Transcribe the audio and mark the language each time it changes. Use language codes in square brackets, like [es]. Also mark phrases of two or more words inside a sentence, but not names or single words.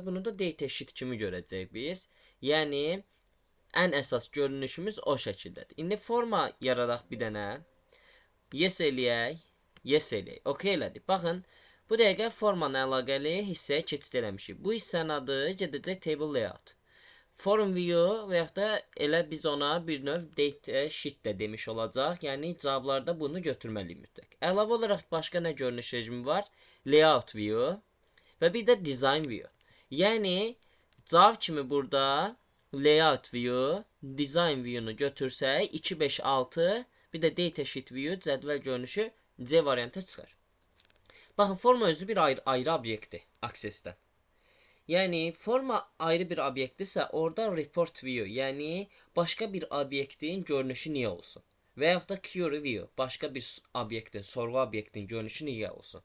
[az] Bunu da [en] data sheet [az] kimi görəcəyik biz. Yəni, ən əsas görünüşümüz o şəkildədir. İndi forma yaradaq bir dənə. Yes eləyək. Yes eləyək. OK elədik. Baxın, bu dəqiqə formanın əlaqəli hissəyə keçid eləmişik. Bu hissənin adı gedəcək [en] table layout. Form view [az] və yaxud da elə biz ona bir növ [en] data sheet [az] də demiş olacaq. Yəni cavablarda bunu götürməliyik mütləq. Əlavə olaraq başqa nə görünüş rejimi var? [en] Layout view [az] və bir də [en] design view. [az] Yəni cavab kimi burada [en] layout view, design view-nu [az] götürsək 2, 5, 6, bir də [en] data sheet view [az] cədvəl görünüşü C variantı çıxır. Baxın, forma özü bir ayrı obyektdir aksesdən. Yəni forma ayrı bir obyektdirsə, orada [en] report view, [az] yəni başqa bir obyektin görünüşü niyə olsun? Və yaxud da [en] query view, [az] başqa bir obyektin, sorğu obyektin görünüşü niyə olsun?